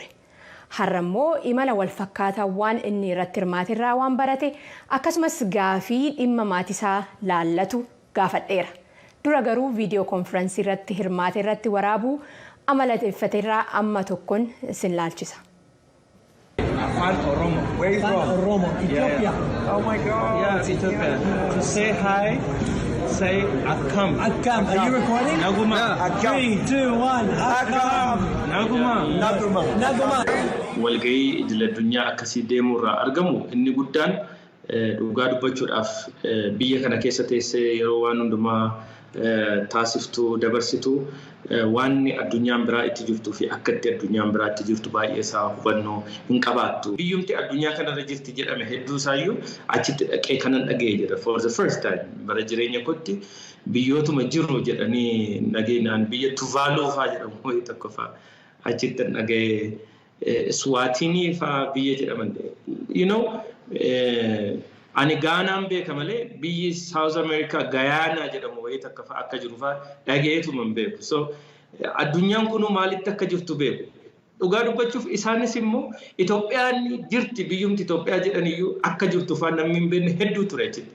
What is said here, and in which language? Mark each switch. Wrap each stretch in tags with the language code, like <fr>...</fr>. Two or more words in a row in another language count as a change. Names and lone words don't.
<om>Har'a immoo imala wal fakkaataa waan inni irratti hirmaatirraa waan barate akkasumas gaafii dhimma maatisaa laallatu gaafadheera. Dura garuu viidiyoo konfiraansii irratti hirmaate irratti waraabuu amalateeffateerraa amma tokkoon sin laalchisa. Afaan Oromo.</om> <en>Where is from? Oromo. Ethiopia. Yeah. Oh my God. Yeah, it's Ethiopia. To say hi, say Akkam. Akkam. Are you recording?</en> <om>Naguma. Akkam. 3, 2, 1. Akkam. Naguma. Naguma. Naguma. Walgahii idil-addunyaa akkasii deemurraa argamu inni guddaan dhugaa dubbachuudhaaf biyya kana keessa teessee yeroo waan hundumaa taasiftu dabarsitu waan addunyaan biraa itti jirtuu fi akka itti addunyaan biraa itti jirtu baay'ee isaa hubannoo hin qabaattu. Biyyumti addunyaa kanarra jirti jedhame hedduu isaayyuu achitti dhaqee kanan dhaga'ee jira.</om> <en>For the first time</en> <om>bara jireenya kootti biyyootuma jiru jedhanii nageenyaan biyya Tuvaaloo fa'aa jedhamu wayii tokko fa'aa achitti dhaga'ee Swaatinii fa'aa biyya jedhaman.</om> <en>You know,</en> <om>ani Gaanaan beeka malee biyyi South America Gayaanaa jedhamu wayii takka fa'aa akka jiru fa'aa dhaga'eetuma hin beeku. So addunyaan kunuu maalitti akka jirtu beeku. Dhugaa dubbachuuf isaanis immoo Itoophiyaan jirti biyyumti Itoophiyaa jedhaniyyuu akka jirtu fa'aa namni hin beekne hedduu ture achitti.</om>